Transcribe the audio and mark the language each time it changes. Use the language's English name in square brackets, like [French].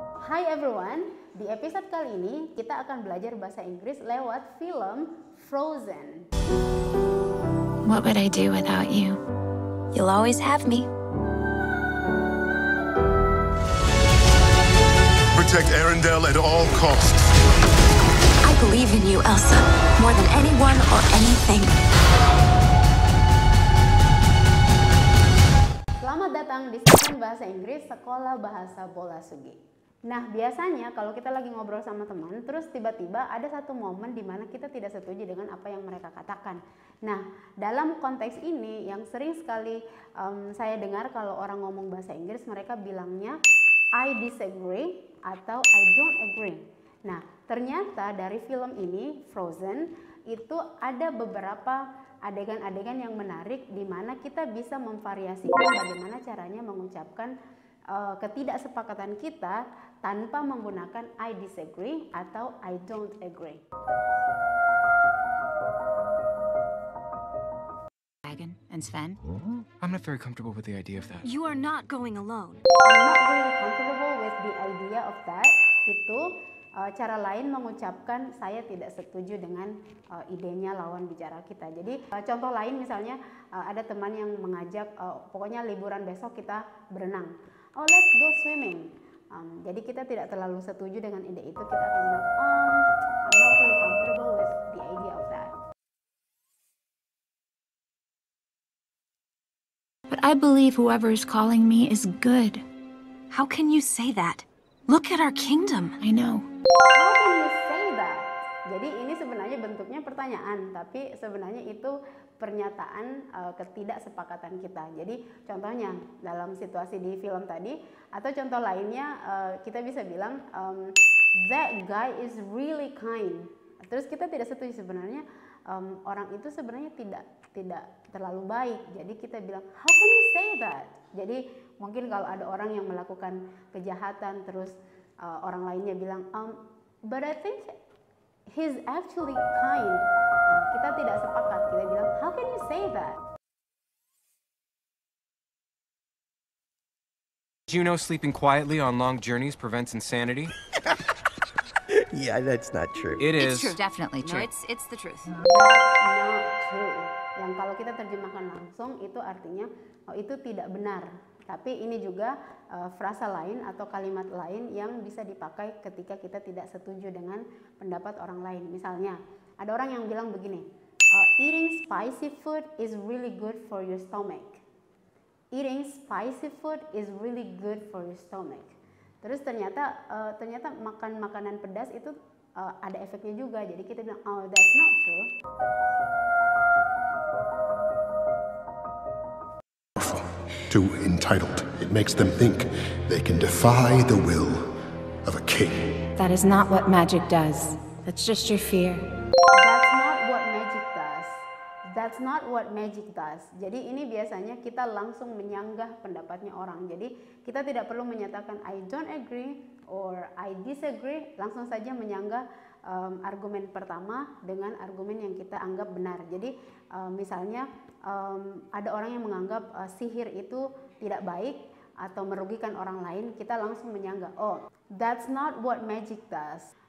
[English] Hi everyone, [Indonesian] di episode kali ini kita akan belajar bahasa Inggris lewat film Frozen. [English] What would I do without you? You'll always have me. Protect Arendelle at all costs. I believe in you, Elsa, more than anyone or anything. [Indonesian] Selamat datang di segmen Bahasa Inggris Sekolah Bahasa Bola Sugi. Nah, biasanya kalau kita lagi ngobrol sama teman, terus tiba-tiba ada satu momen di mana kita tidak setuju dengan apa yang mereka katakan. Nah, dalam konteks ini yang sering sekali saya dengar kalau orang ngomong bahasa Inggris, mereka bilangnya [English] I disagree [Indonesian] atau [English] I don't agree. [Indonesian] Nah, ternyata dari film ini, Frozen, itu ada beberapa adegan-adegan yang menarik di mana kita bisa memvariasikan bagaimana caranya mengucapkan ketidaksepakatan kita tanpa menggunakan [English] I disagree [Indonesian] atau [English] I don't agree. And Sven? I'm not very comfortable with the idea of that. You are not going alone. I'm not really comfortable with the idea of that. [Indonesian] Itu cara lain mengucapkan saya tidak setuju dengan idenya lawan bicara kita. Jadi contoh lain misalnya ada teman yang mengajak pokoknya liburan besok kita berenang. [English] Oh, let's go swimming. [Indonesian] Jadi kita tidak terlalu setuju dengan ide itu, kita akan bilang [English] I'm not really comfortable with the idea of that. But I believe whoever is calling me is good. How can you say that? Look at our kingdom. I know. How can you say that? [Indonesian] Jadi ini sebenarnya bentuknya pertanyaan, tapi sebenarnya itu pernyataan ketidaksepakatan kita. Jadi contohnya dalam situasi di film tadi, atau contoh lainnya kita bisa bilang [English] that guy is really kind. [Indonesian] Terus kita tidak setuju, sebenarnya orang itu sebenarnya tidak terlalu baik. Jadi kita bilang [English] how can you say that? [Indonesian] Jadi mungkin kalau ada orang yang melakukan kejahatan terus orang lainnya bilang [English] but I think he's actually kind. [Indonesian] Kita tidak sepakat, kita bilang [English] how can you say that? Did you know sleeping quietly on long journeys prevents insanity? Yeah, that's not true. It It's true, definitely true. No, it's the truth. That's not true. [Indonesian] Yang kalau kita terjemahkan langsung itu artinya itu tidak benar. Tapi ini juga frasa lain atau kalimat lain yang bisa dipakai ketika kita tidak setuju dengan pendapat orang lain. Misalnya, ada orang yang bilang begini, [English] eating spicy food is really good for your stomach. Eating spicy food is really good for your stomach. [Indonesian] Terus ternyata makan makanan pedas itu ada efeknya juga. Jadi kita bilang, [English] oh that's not true. Too entitled. It makes them think they can defy the will of a king. That is not what magic does. That's just your fear. That's not what magic does. That's not what magic does. [Indonesian] Jadi ini biasanya kita langsung menyanggah pendapatnya orang. Jadi kita tidak perlu menyatakan [English] I don't agree or I disagree. [Indonesian] Langsung saja menyanggah argumen pertama dengan argumen yang kita anggap benar. Jadi misalnya ada orang yang menganggap sihir itu tidak baik atau merugikan orang lain, kita langsung menyanggah, [English] oh that's not what magic does.